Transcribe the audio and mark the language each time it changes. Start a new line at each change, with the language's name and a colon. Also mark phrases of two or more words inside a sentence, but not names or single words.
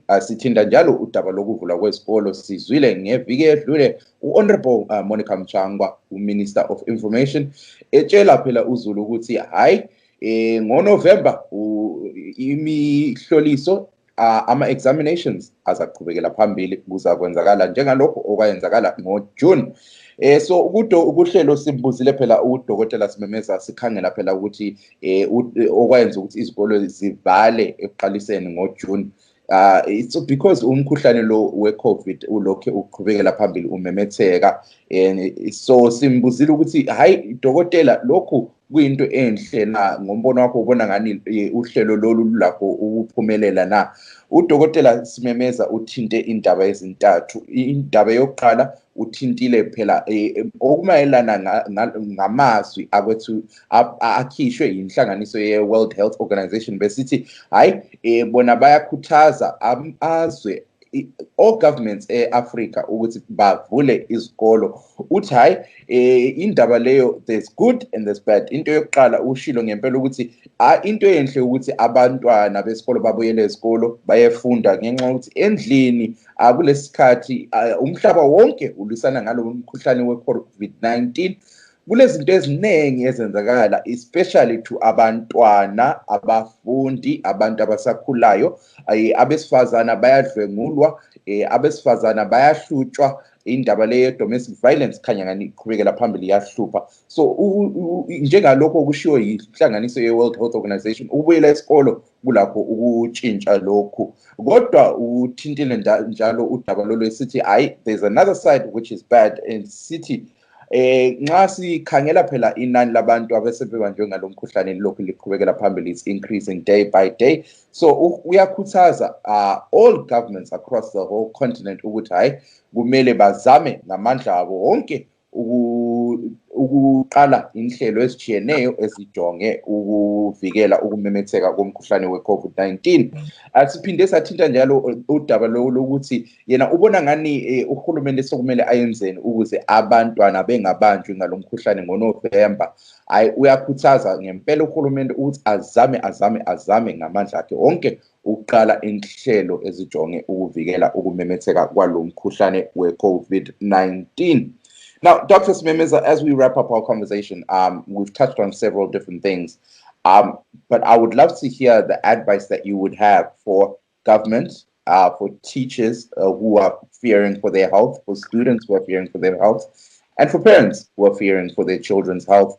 North Ndebele: Sithinta njalo udaba lokuvulwa kwezikolo. Sizwile ngeviki edlule u-Honorable Monica Mchangwa,
English: uMinister of Information,
North Ndebele: etshela phela uZulu ukuthi hayi ngoNovember imihloliso ama-examinations azaqhubekela phambili kuzakwenzakala njengalokho okwayenzakala ngoJune. So ukuhlelo simbuzile phela udokotela Simemeza sikhangela phela ukuthi okwayenza ukuthi izikolo zivale ekuqaliseni ngoJune.
English: It's because
North Ndebele: umkhuhlane lo we-COVID ulokhe uqhubekela phambili umemetheka, so simbuzile ukuthi hayi dokotela lokhu kuyinto enhle na, ngombono wakho ubona ngani uhlelo lolu lakho ukuphumelela na? Udokotela Simemeza uthinte indaba ezintathu. Indaba yokuqala uthintile phela okumayelana ngamazwi akwethu akhishwe inhlanganiso ye-World Health Organization besithi hayi bona bayakhuthaza amazwe
English: all governments
North Ndebele: e-Africa ukuthi bavule izikolo. Uthi hayi indaba leyo
English: there's good and there's bad.
North Ndebele: Into yokuqala ushilo ngempela ukuthi into enhle ukuthi abantwana besikolo babuyele esikolo bayefunda ngenxa ukuthi endlini kulesikhathi umhlaba wonke ulisana ngalo umkhuhlane we-COVID-19. Kulezinto eziningi ezenzakala
English: especially to
North Ndebele: abantwana, abafundi, abantu abasakhulayo, abesifazana bayadlwengulwa, abesifazana bayahlutshwa. Indaba le
English: domestic violence
North Ndebele: khanya ngani iqhubekela phambili yahlupha. So njengalokho kushiwo yinhlanganiso ye-World Health Organization ukubuyela esikolo kulakho ukutshintsha lokhu. Kodwa uthintile njalo udaba lolu esithi hayi
English: there's another side which is bad,
North Ndebele: and sithi nxa sikhangela phela inani labantu abasebebanjwe ngalomkhuhlane lokhu liqhubekela phambili,
English: is increasing day by day.
North Ndebele: So uyakhuthaza
English: all governments across the whole continent
North Ndebele: ukuthi hayi kumele bazame ngamandla abo wonke ukuqala inhlelo ezijiyeneyo ezijonge ukuvikela ukumemetheka komkhuhlane we-COVID-19. Siphinde sathinta njalo udaba lokuthi yena ubona ngani uhulumende sokumele ayenzeni ukuze abantwana bengabanjwi ngalomkhuhlane ngoNovember. Uyakhuthaza ngempela uhulumende ukuthi azame ngamandla akhe wonke ukuqala inhlelo ezijonge ukuvikela ukumemetheka kwalomkhuhlane we-COVID-19.
English: Now, Dr. Simemeza, as we wrap up our conversation, we've touched on several different things, but I would love to hear the advice that you would have for government, for teachers who are fearing for their health, for students who are fearing for their health, and for parents who are fearing for their children's health.